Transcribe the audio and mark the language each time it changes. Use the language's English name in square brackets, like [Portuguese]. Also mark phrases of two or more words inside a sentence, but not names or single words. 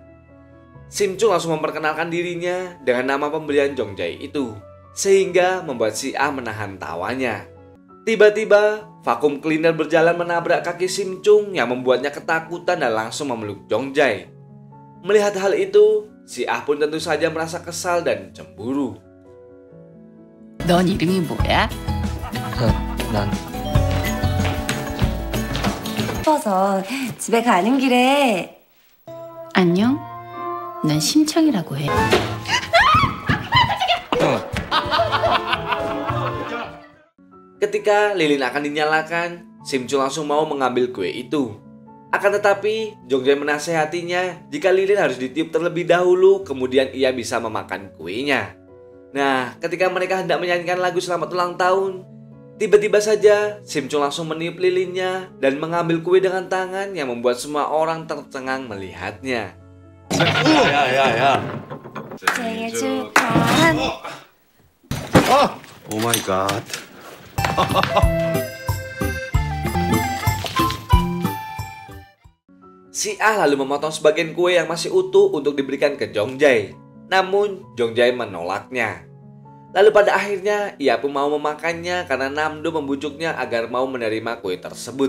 [Indonesian] Sim Chung langsung memperkenalkan dirinya dengan nama pemberian Jongjae itu, sehingga membuat si Ah menahan tawanya. Tiba-tiba, vakum cleaner berjalan menabrak kaki Sim Chung yang membuatnya ketakutan dan langsung memeluk Jongjae. Melihat hal itu, si Ah pun tentu saja merasa kesal dan cemburu. [Korean] 넌 이름이 뭐야? 난 싶어서 집에 가는 길에 안녕? 난 심청이라고 해. [Indonesian] Ketika lilin akan dinyalakan, Sim Chung langsung mau mengambil kue itu. Akan tetapi, Jongjae menasehatinya jika lilin harus ditiup terlebih dahulu, kemudian ia bisa memakan kuenya. Nah, ketika mereka hendak menyanyikan lagu selamat ulang tahun, tiba-tiba saja Sim Chung langsung meniup lilinnya dan mengambil kue dengan tangan yang membuat semua orang tercengang melihatnya. [Korean] 생일 축하한 [English] Oh my god. [Indonesian] Si Ah lalu memotong sebagian kue yang masih utuh untuk diberikan ke Jongjae. Namun Jongjae menolaknya. Lalu pada akhirnya ia pun mau memakannya karena Namdo membujuknya agar mau menerima kue tersebut.